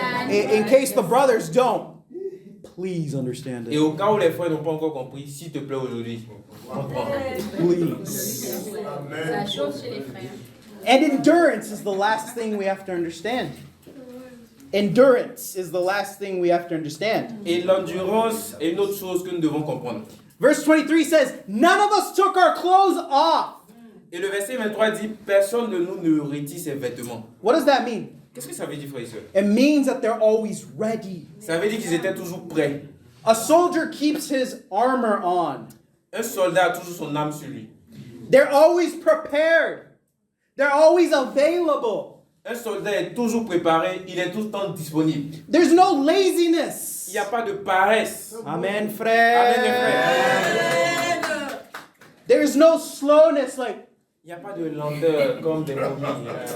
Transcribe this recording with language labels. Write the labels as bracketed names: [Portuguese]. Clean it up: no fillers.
[English] In case the brothers don't, please understand [French] Et [English] it. [French] au cas où les frères n'ont pas encore compris, s'il te plaît aujourd'hui, comprends. [English] Please. [French] Ça chauffe chez les frères. [English] And endurance is the last thing we have to understand. Endurance is the last thing we have to understand. [French] Et l'endurance est une autre chose que nous devons comprendre. [English] Verse 23 says, none of us took our clothes off. [French] Et le verset 23 dit, personne de nous ne retire ses vêtements. [English] What does that mean? [French] Qu'est-ce que ça veut dire, frères et sœurs? [English] It means that they're always ready. [French] Ça veut dire qu'ils étaient toujours prêts. [English] A soldier keeps his armor on. [French] Un soldat a toujours son âme sur lui. [English] They're always prepared. They're always available. [French] Un soldat est toujours préparé, il est tout le temps disponible. [English] There's no laziness. [French] Il n'y a pas de paresse. Amen, frère. Amen, les frères. [English] There's no slowness like, [French] Il n'y a pas de lenteur comme des momies.